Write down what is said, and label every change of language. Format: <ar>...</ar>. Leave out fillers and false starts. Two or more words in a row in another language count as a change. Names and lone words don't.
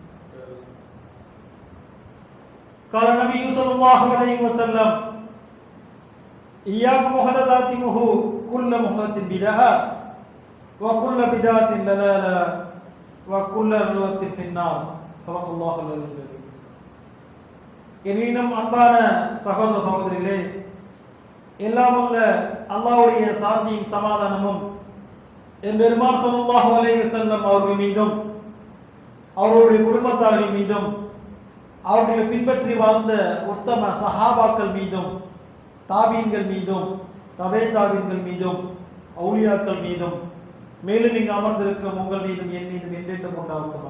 <ar>قال النبي صلى الله عليه وسلم إياكم محدثات الأمور كل محدثة بدعة وكل بدعة ضلالة وكل ضلالة في النار. صدق الله العلي العظيم.</ar> <ta>எனினும் அன்பான சகோதர சகோதரிகளே, எல்லாம் உள்ள அல்லாஹ்வுடைய சாந்தியும் சமாதானமும் என் பெருமான்</ta> <ar>صلى الله عليه وسلم</ar> <ta>அவர்கள் மீதும் அவருடைய குடும்பத்தார்கள் மீதும் அவர்களை பின்பற்றி வாழ்ந்த உத்தம சஹாபாக்கள் மீதும் தாபீன்கள் மீதும் தபே தாபீன்கள் மீதும் அவுலியாக்கள் மீதும் மேலும் இங்கு அமர்ந்திருக்கும் உங்கள் மீதும் என் மீதும் என்றென்றும் உண்டாவதாக.</ta>